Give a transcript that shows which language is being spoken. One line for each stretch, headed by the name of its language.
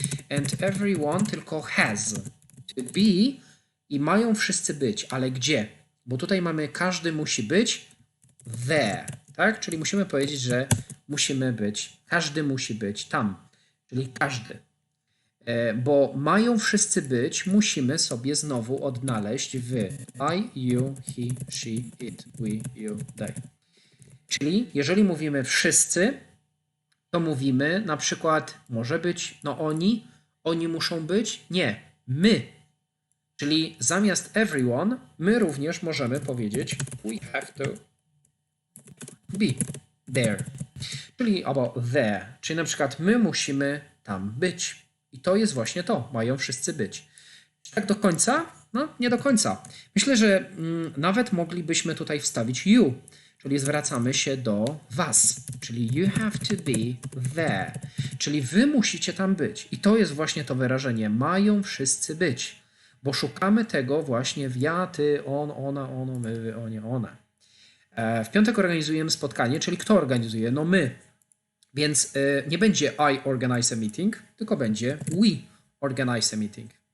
English: And everyone tylko has to be.
Polish: I mają wszyscy być, ale gdzie? Bo tutaj mamy każdy musi być there, tak? Czyli musimy powiedzieć, że musimy być, każdy musi być tam, czyli każdy. Bo mają wszyscy być, musimy sobie znowu odnaleźć w I, you, he, she, it, we, you, they. Czyli jeżeli mówimy wszyscy, to mówimy na przykład może być oni muszą być, nie, my. Czyli zamiast everyone, my również możemy powiedzieć we have to be there. Czyli albo there. Czyli na przykład my musimy tam być. I to jest właśnie to. Mają wszyscy być. Czy tak do końca? No, nie do końca. Myślę, że nawet moglibyśmy tutaj wstawić you. Czyli zwracamy się do was.
English: Czyli you have to be there.
Polish: Czyli wy musicie tam być. I to jest właśnie to wyrażenie. Mają wszyscy być. Bo szukamy tego właśnie w ja, ty, on, ona, ono, my, wy, oni, one. W piątek organizujemy spotkanie, czyli kto organizuje? No my. Więc nie będzie I organize a meeting, tylko będzie we organize a meeting.